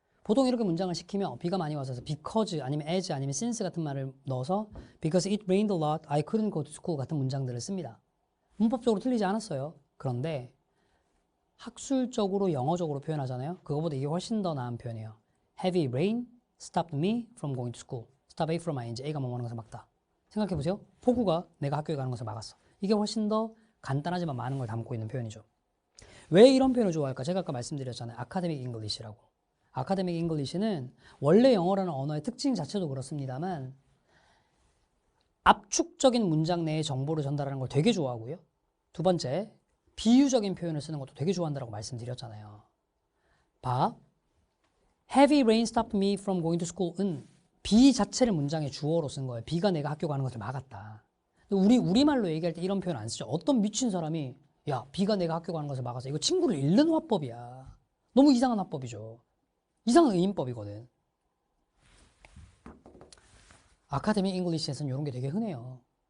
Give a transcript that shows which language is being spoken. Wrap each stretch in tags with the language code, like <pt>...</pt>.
<ko>보통 이렇게 문장을 시키면 비가 많이 와서 because 아니면 as 아니면 since 같은 말을 넣어서</ko> <en>because it rained a lot, I couldn't go to school</en> <ko>같은 문장들을 씁니다. 문법적으로 틀리지 않았어요. 그런데 학술적으로 영어적으로 표현하잖아요. 그거보다 이게 훨씬 더 나은 표현이에요.</ko> <en>Heavy rain stopped me from going to school. stop A from ING,</en> <ko>A가 뭐뭐 하는 것을 막다. 생각해보세요. 폭우가 내가 학교에 가는 것을 막았어. 이게 훨씬 더 간단하지만 많은 걸 담고 있는 표현이죠. 왜 이런 표현을 좋아할까? 제가 아까 말씀드렸잖아요. 아카데믹 잉글리시라고. 아카데믹 잉글리시는 원래 영어라는 언어의 특징 자체도 그렇습니다만 압축적인 문장 내의 정보를 전달하는 걸 되게 좋아하고요. 두 번째, 비유적인 표현을 쓰는 것도 되게 좋아한다고 말씀드렸잖아요. 봐.</ko> <en>Heavy rain stopped me from going to school</en> <ko>은 비 자체를 문장의 주어로 쓴 거예요. 비가 내가 학교 가는 것을 막았다. 우리말로 얘기할 때 이런 표현 안 쓰죠. 어떤 미친 사람이 야, 비가 내가 학교 가는 것을 막았어. 이거 친구를 잃는 화법이야. 너무 이상한 화법이죠. 이상한 의인법이거든. 아카데믹 잉글리시에서는 이런 게 되게 흔해요.</ko>